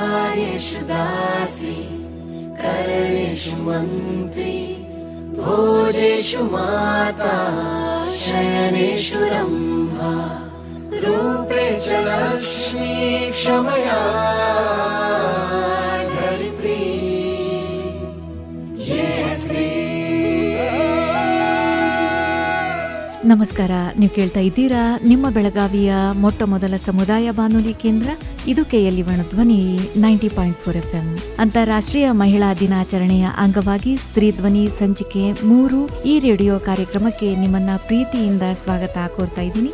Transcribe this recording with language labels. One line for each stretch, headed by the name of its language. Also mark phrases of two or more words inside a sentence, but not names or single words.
Sanskrit: कार्येषु दासी करणेषु मन्त्री भोजेषु माता शयनेषु रम्भा रूपे च लक्ष्मी क्षमया धरित्री ये स्त्री.
Kannada: ನಮಸ್ಕಾರ. ನೀವು ಕೇಳ್ತಾ ಇದ್ದೀರಾ ನಿಮ್ಮ ಬೆಳಗಾವಿಯ ಮೊಟ್ಟ ಮೊದಲ ಸಮುದಾಯ ಬಾನುಲಿ ಕೇಂದ್ರ, ಇದು KLE ಧ್ವನಿ 90.4 FM. ಅಂತಾರಾಷ್ಟ್ರೀಯ ಮಹಿಳಾ ದಿನಾಚರಣೆಯ ಅಂಗವಾಗಿ ಸ್ತ್ರೀ ಧ್ವನಿ ಸಂಚಿಕೆ 3 ಈ ರೇಡಿಯೋ ಕಾರ್ಯಕ್ರಮಕ್ಕೆ ನಿಮ್ಮನ್ನ ಪ್ರೀತಿಯಿಂದ ಸ್ವಾಗತ ಕೋರ್ತಾ ಇದ್ದೀನಿ.